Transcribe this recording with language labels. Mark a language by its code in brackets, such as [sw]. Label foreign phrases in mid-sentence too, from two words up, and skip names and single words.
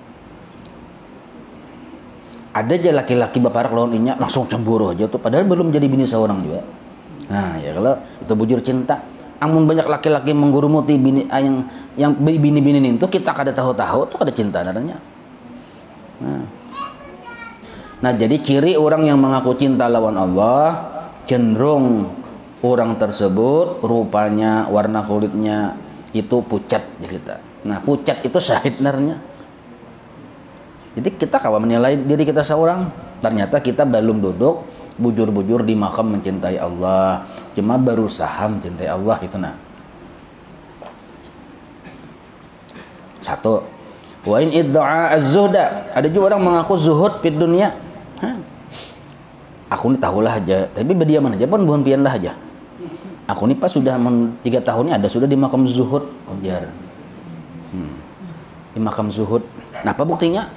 [bjn] Ada aja laki-laki baparak lawan inya langsung cemburu aja tuh, padahal belum jadi bini seorang juga. Nah, ya kalau itu bujur cinta. Amun banyak laki-laki menggurumuti bini yang bini-bini itu kita kada tahu-tahu tuh kada cinta namanya. [id] Nah, jadi ciri orang yang mengaku cinta lawan Allah cenderung orang tersebut rupanya, warna kulitnya itu pucat jadi. Nah, pucat itu syahid narnya. Jadi kita kawan menilai diri kita seorang, ternyata kita belum duduk bujur-bujur di makam mencintai Allah, cuma berusaha mencintai Allah itu. Nah, satu, [ar] wa in idda'a az-zuhda, [id] ada juga orang mengaku zuhud di dunia. [bjn] Aku ini tahulah aja, tapi berdiam aja pun bukan pian lah aja. [id] Aku ini pas sudah 3 tahun ini [bjn] ada sudah [id] di makam zuhud, ujar. Di makam zuhud. Nah, apa buktinya?